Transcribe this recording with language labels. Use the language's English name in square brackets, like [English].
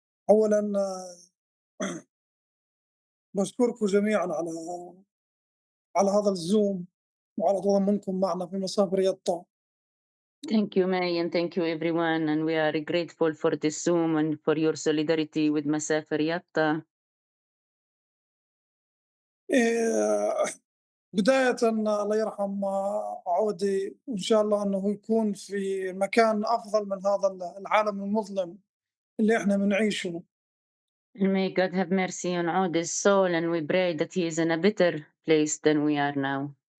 [Arabic] أولا بشكركم جميعا على هذا الزوم وعلى تضامنكم معنا في مسافر يطا. [English] Thank you May and thank you everyone and we are grateful for this Zoom and for your solidarity with Masafer Yatta. [Arabic] بداية الله يرحم عودي وإن شاء الله أنه يكون في مكان أفضل من هذا العالم المظلم اللي إحنا بنعيشه. [English] And may God have mercy on Odeh's soul and we pray that he is in a better place than we are now.